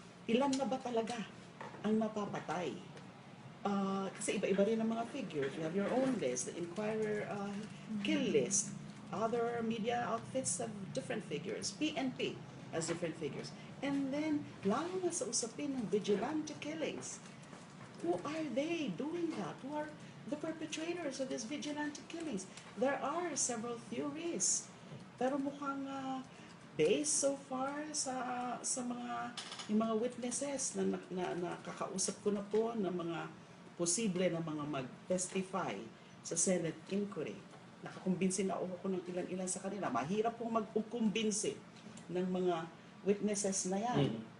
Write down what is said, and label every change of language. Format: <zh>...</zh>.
<tl>Ilan na ba talaga ang napapatay? Kasi iba-iba rin ang mga figures.</tl> <en>You have your own list, the Inquirer kill list. Other media outfits have different figures. PNP has different figures.</en> <tl>And then, lalo na sa usapin ng vigilante killings.</tl> <en>Who are they doing that? Who are the perpetrators of these vigilante killings? There are several theories.</en> <tl>Pero mukhang based so far sa yung mga witnesses na nakakausap ko na po ng mga posible na mga mag-testify sa Senate inquiry. Nakakumbinsin na ako ng ilan-ilan sa kanila. Mahirap pong mag-kumbinsi ng mga witnesses na yan.</tl>